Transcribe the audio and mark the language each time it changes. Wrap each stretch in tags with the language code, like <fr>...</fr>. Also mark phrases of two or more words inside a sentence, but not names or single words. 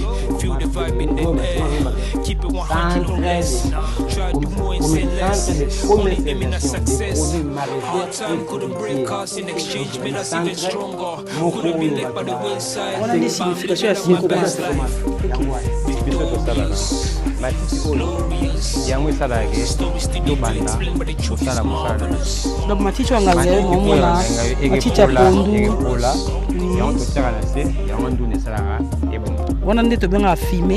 <en>Feel the vibe in the air, keep it 100 or less. Try to do more and say less. Only aiming at success. Hard time couldn't break us, in exchange made us even stronger. Couldn't be left by the wayside. My best life.</en> <ln>Donc matiti wangaze momona matiti ya pondu wana nde tobenga filmer</ln>